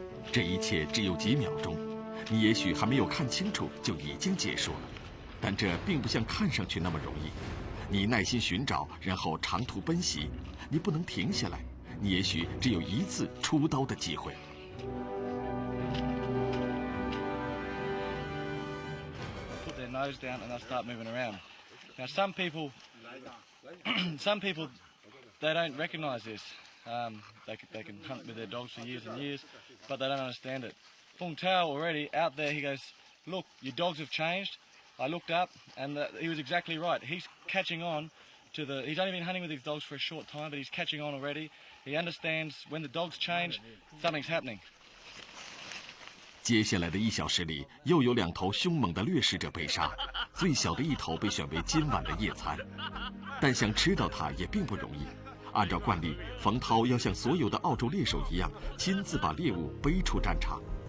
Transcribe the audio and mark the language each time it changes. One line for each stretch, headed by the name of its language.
Chinese: 这一切只有几秒钟。你也许还没有看清楚就已经结束了，但这并不像看上去那么容易。你耐心寻找，然后长途奔袭，你不能停下来。你也许只有一次出刀的机会。
English: Put their nose down and they'll start moving around. Now some people, they don't recognise this. They can hunt with their dogs for years and years, but they don't understand it. Fung Tao already out there, he goes, look, your dogs have changed. I looked up and he was exactly right. He's catching on to he's only been hunting with his dogs for a short time, but he's catching on already. He understands when the dogs change, something's happening.
Chinese: 接下来的1小时里，又有2头凶猛的掠食者被杀，最小的一头被选为今晚的夜餐。但想吃到它也并不容易。按照惯例，冯涛要像所有的澳洲猎手一样，亲自把猎物背出战场。